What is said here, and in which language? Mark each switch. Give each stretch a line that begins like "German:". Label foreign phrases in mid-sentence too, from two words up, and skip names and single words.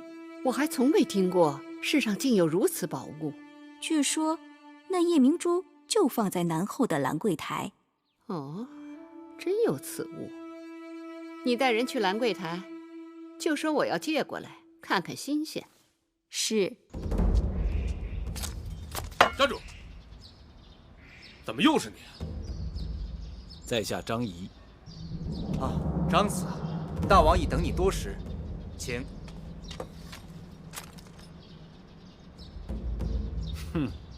Chinese: 我還從未聽過世上竟有如此寶物。據說那夜明珠就放在南後的蘭桂台。哦，真有此物。你帶人去蘭桂台，就說我要借過來看看新鮮。是。站住！怎么又是你啊？在下张仪。啊，张子，大王已等你多时，请。哼。